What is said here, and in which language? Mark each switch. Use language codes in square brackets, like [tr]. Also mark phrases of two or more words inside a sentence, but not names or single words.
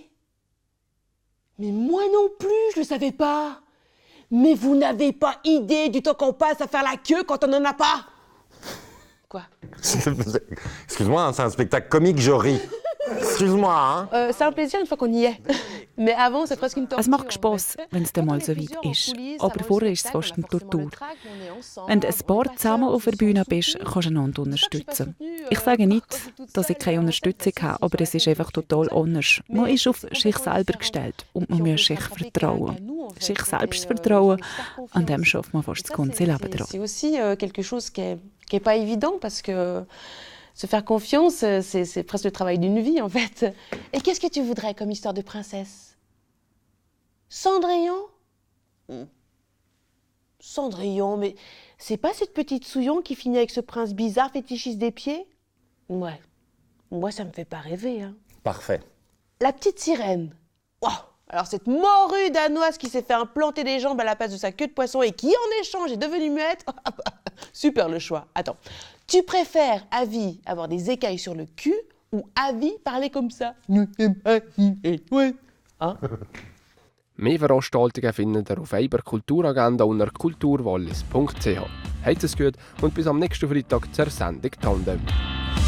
[fr] Mais moi non plus, je le savais pas. Mais vous n'avez pas idée du temps qu'on passe à faire la queue quand on n'en a pas. Quoi? Excuse-moi, hein, c'est un spectacle comique, je ris. Excuse-moi, hein. C'est un plaisir une fois qu'on y est. Mais avant, c'est presque une torture. [de] Es macht Spass, wenn es dann mal so weit ist. Aber vorher ist es fast eine Tortur. Wenn du ein paar zusammen auf der Bühne bist, kannst du einander unterstützen. Ich sage nicht, dass ich keine Unterstützung habe, aber es ist einfach total anders. Man ist auf sich selber gestellt und man muss sich vertrauen. Sich selbst vertrauen, an dem schafft man fast das ganze Leben dran. [fr] C'est aussi quelque chose qui est pas évident parce que se faire confiance, c'est presque le travail d'une vie en fait. Et qu'est-ce que tu voudrais comme histoire de princesse? Cendrillon? Cendrillon, mais c'est pas cette petite Souillon qui finit avec ce prince bizarre fétichiste des pieds? Ouais, moi ça me fait pas rêver. Hein. Parfait. La petite sirène. Oh, alors cette morue danoise qui s'est fait implanter des jambes à la place de sa queue de poisson et qui en échange est devenue muette. Super le choix. Attends, tu préfères à vie avoir des écailles sur le cul ou à vie parler comme ça? Hein? [de] Mehr Veranstaltungen findet ihr auf Eiber Kulturagenda unter kulturwallis.ch. Habt es gut und bis am nächsten Freitag zur Sendung Tandem.